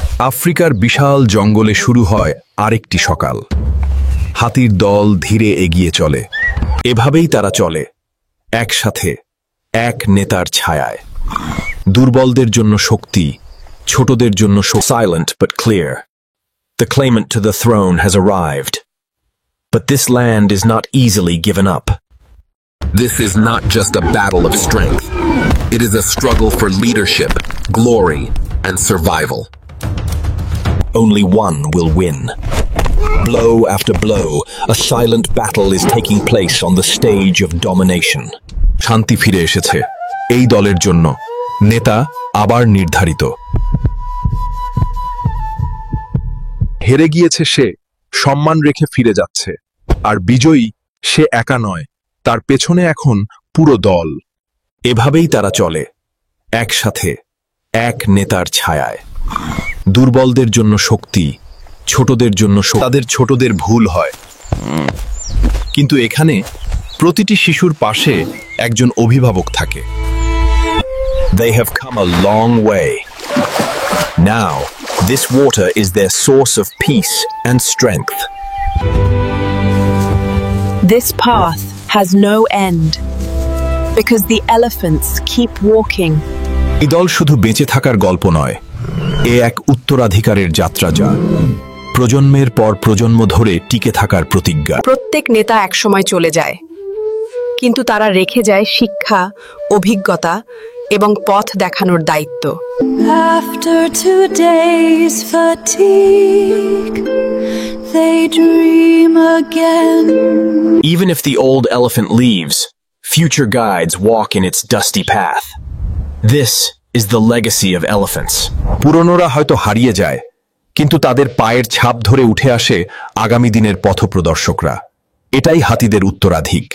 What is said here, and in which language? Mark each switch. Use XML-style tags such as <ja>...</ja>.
<bn>আফ্রিকার বিশাল জঙ্গলে শুরু হয় আরেকটি সকাল। হাতির দল ধীরে এগিয়ে চলে। এভাবেই তারা চলে, একসাথে, এক নেতার ছায়ায়। দুর্বলদের জন্য শক্তি, ছোটদের জন্য</bn> <en>silent but clear. The claimant to the throne has arrived. But this land is not easily given up. This is not just a battle of strength. It is a struggle for leadership, glory, and survival. Only one will win. Blow after blow, a silent battle is taking place on the stage of domination.</en> <bn>শান্তি ফিরে এসেছে এই দলের জন্য, নেতা আবার নির্ধারিত। হেরে গিয়েছে সে, সম্মান রেখে ফিরে যাচ্ছে। আর বিজয়ী সে একা নয়, তার পেছনে এখন পুরো দল। এভাবেই তারা চলে, একসাথে, এক নেতার ছায়ায়। দুর্বলদের জন্য শক্তি, ছোটদের জন্য তাদের ছোটদের ভুল হয়। কিন্তু এখানে প্রতিটি শিশুর পাশে একজন অভিভাবক থাকে।</bn> <en>They have come a long way. Now, this water is their source of peace and strength. This path has no end because the elephants keep walking.</en> <bn>এই দল শুধু বেঁচে থাকার গল্প নয়, এ এক উত্তরাধিকারের যাত্রা, যা প্রজন্মের পর প্রজন্ম ধরে টিকে থাকার প্রতিজ্ঞা। প্রত্যেক নেতা একসময় চলে যায়, কিন্তু তারা রেখে যায় শিক্ষা, অভিজ্ঞতা এবং পথ দেখানোর দায়িত্ব।</bn> <en>After today's fatigue, they dream again. Even if the old elephant leaves, future guides walk in its dusty path. This is the legacy of elephants.</en> <bn>পুরনোরা হয়তো হারিয়ে যায়, কিন্তু তাদের পায়ের ছাপ ধরে উঠে আসে আগামী দিনের পথপ্রদর্শকরা। এটাই হাতিদের উত্তরাধিক।</bn>